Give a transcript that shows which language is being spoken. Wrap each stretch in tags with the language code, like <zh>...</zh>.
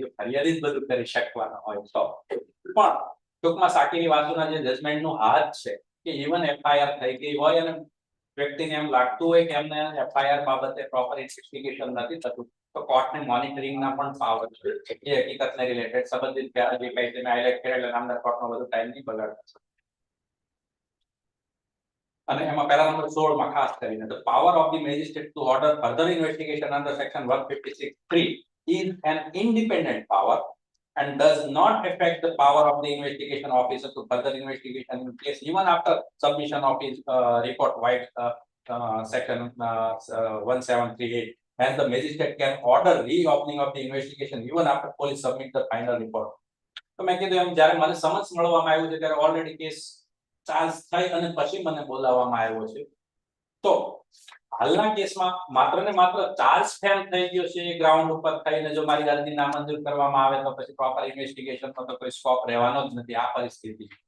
<gu>જો ફરિયાદી જ બધું કરી શકવાના હોય તો પણ ટૂંકમાં સાકીની વાતોના જે જજમેન્ટનું હાથ છે કે ઇવન એફઆઈઆર થઈ ગઈ હોય અને વ્યક્તિને એમ લાગતું હોય કે એમને એફઆઈઆર બાબતે પ્રોપર ઇન્વેસ્ટિગેશન નથી થતું તો કોર્ટને મોનિટરિંગના પણ પાવર છે એ હકીકતને રિલેટેડ સંબંધિત જે કઈ છે હાઇલાઇટ કરેલા નામદાર કોર્ટનો બધો ટાઈમ નહીં બગાડતા. અને એમાં પેરા નંબર 16 માં ખાસ કરીને</gu> <en>the power of the magistrate to order further investigation under section 156(3) is an independent power and does not affect the power of the investigation officer to further investigation in case even after submission of his report white section 1738 and the magistrate can order reopening of the investigation even after police submit the final report.</en> <gu>તો મેં કીધું એમ જ્યારે મને summons મળવામાં આવ્યું છે ત્યારે already case charge થઈ અને પછી મને બોલાવવામાં આવ્યો છે તો હાલના કેસમાં માત્ર ને માત્ર ચાર્જ ફેલ થઈ ગયો છે એ ગ્રાઉન્ડ ઉપર થઈને જો મારી અરજી નામંજૂર કરવામાં આવે તો પછી પ્રોપર ઇન્વેસ્ટિગેશનનો તો કોઈ સ્કોપ રહેવાનો જ નથી આ પરિસ્થિતિ.</gu>